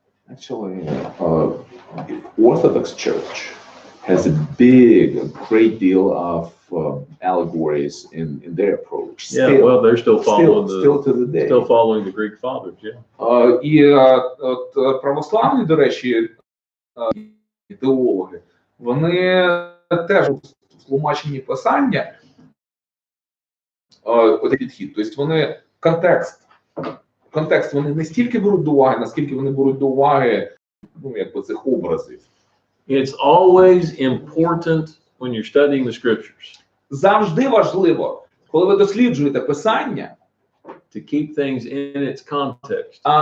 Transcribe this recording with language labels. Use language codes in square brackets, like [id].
[en] Actually, the Orthodox Church has a great deal of allegories in their approach. Yeah, well, they're still following still to the day. still following the Greek fathers, yeah. [uk] І православні, до речі, ідеологи, вони теж в тлумаченні писання один підхід. Тобто вони контекст вони не стільки беруть до уваги, наскільки вони беруть до уваги цих образів. [en] It's always important when you're studying the scriptures [uk] Завжди важливо, коли ви досліджуєте писання, [en] to keep things in its context.